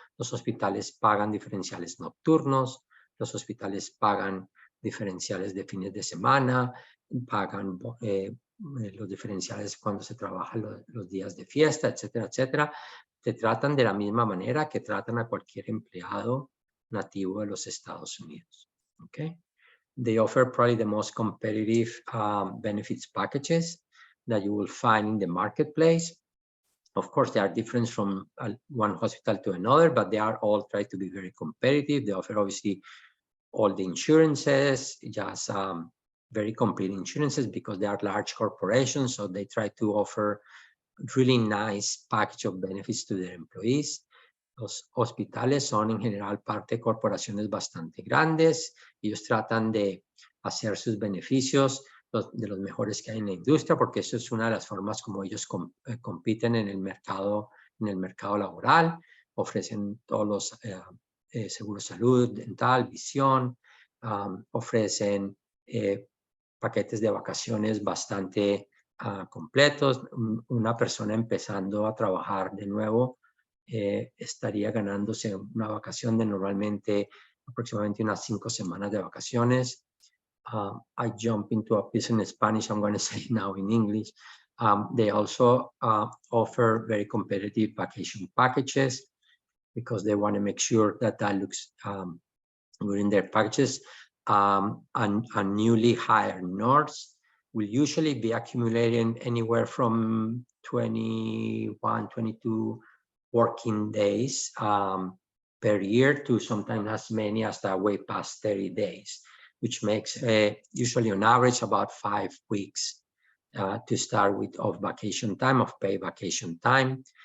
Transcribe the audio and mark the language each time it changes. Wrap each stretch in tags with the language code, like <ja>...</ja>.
<es>Los hospitales pagan diferenciales nocturnos, los hospitales pagan diferenciales de fines de semana, pagan los diferenciales cuando se trabaja los días de fiesta, etcétera, etcétera. Te tratan de la misma manera que tratan a cualquier empleado nativo de los Estados Unidos.</es> <en>Okay? They offer probably the most competitive benefits packages that you will find in the marketplace. Of course, they are different from one hospital to another, but they are all try to be very competitive. They offer obviously all the insurances, just very complete insurances because they are large corporations. So they try to offer really nice package of benefits to their employees.</en> <es>Los hospitales son en general parte de corporaciones bastante grandes. Ellos tratan de hacer sus beneficios de los mejores que hay en la industria, porque eso es una de las formas como ellos compiten en el mercado laboral. Ofrecen todos los seguros de salud, dental, visión. Ofrecen paquetes de vacaciones bastante completos. Una persona empezando a trabajar de nuevo estaría ganándose una vacación de normalmente aproximadamente unas 5 semanas de vacaciones.</es> <en>I jump into a piece in Spanish, I'm going to say now in English. They also offer very competitive vacation packages because they want to make sure that looks good in their packages. And newly hired nurse will usually be accumulating anywhere from 21, 22 working days per year to sometimes as many as way past 30 days, which makes usually on average about 5 weeks to start with of vacation time, of paid vacation time.</en>